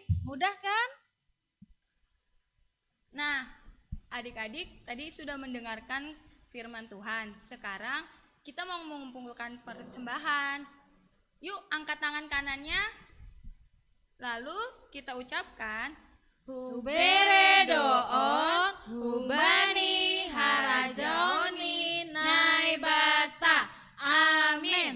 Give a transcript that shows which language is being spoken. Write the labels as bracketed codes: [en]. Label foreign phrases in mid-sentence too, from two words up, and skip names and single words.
[id] Mudah kan? Nah, adik-adik tadi sudah mendengarkan firman Tuhan. Sekarang kita mau mengumpulkan persembahan. Yuk, angkat tangan kanannya. Lalu kita ucapkan [bts] Hubere doon, hubani harajoni naibata. [id] Amin.